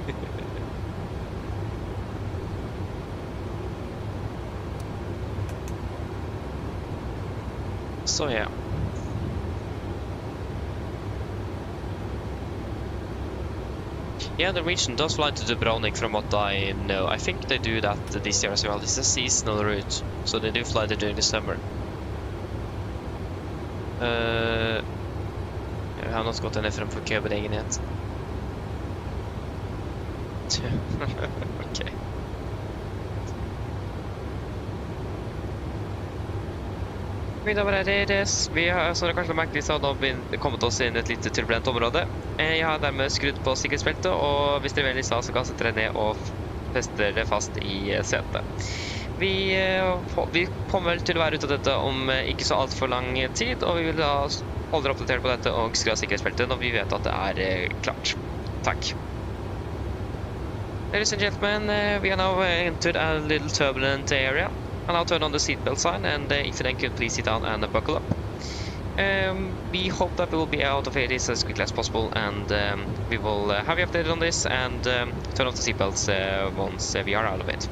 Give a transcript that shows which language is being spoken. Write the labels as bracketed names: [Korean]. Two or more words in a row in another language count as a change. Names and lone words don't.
[English] So yeah. Yeah, the Norwegian does fly to Dubrovnik from what I know. I think they do that this year as well. This is a seasonal route, so they do fly there during the summer. [Swedish] Jag har not gått ända fram för köbelägenhet. Okej. [Norwegian] Middag var det. Vi har, som dere kanskje merket, så har vi kommet oss inn i et litt turbulent område. Jeg har dermed skrudd på sikkerhetsbeltet, og hvis dere vil i stad, så kan jeg sette det ned og feste det fast i setet. Vi kommer vel til å være ute av dette om ikke så alt for lang tid, og vi vil da holde dere oppdatert på dette og skru av sikkerhetsbeltet når vi vet at det er klart. Takk. [English] Ladies and gentlemen, we are now entered a little turbulent area. And I'll turn on the seatbelt sign, and if you then could please sit down and buckle up. We hope that we will be out of this as quickly as possible, and we will have you updated on this and turn off the seatbelts once we are out of it.